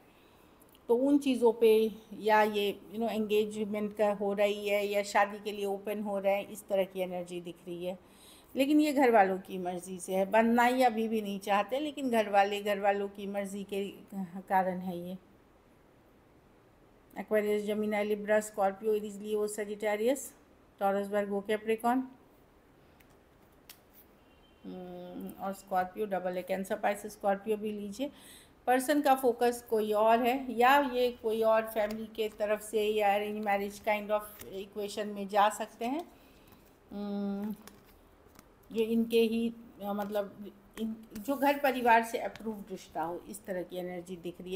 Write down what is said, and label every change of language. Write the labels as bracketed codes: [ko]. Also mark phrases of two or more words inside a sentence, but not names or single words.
[hi] तो उन चीज़ों पे या ये एंगेजमेंट का हो रही है या शादी के लिए ओपन हो रहे हैं, इस तरह की एनर्जी दिख रही है। लेकिन ये घर वालों की मर्ज़ी से है, बनना ही अभी भी नहीं चाहते, लेकिन घर वालों की मर्ज़ी के कारण है ये। Aquarius, Gemini, Libra, Scorpio, Aries, Leo, Sagittarius, Taurus, Virgo, Capricorn और स्कॉर्पियो डबल है। कैंसर, पाइसेस, स्कॉर्पियो भी लीजिए। पर्सन का फोकस कोई और है, या ये कोई और फैमिली के तरफ से या [en] arrange marriage kind of equation [hi] में जा सकते हैं, जो इनके ही मतलब जो घर परिवार से अप्रूव्ड रिश्ता हो, इस तरह की एनर्जी दिख रही है।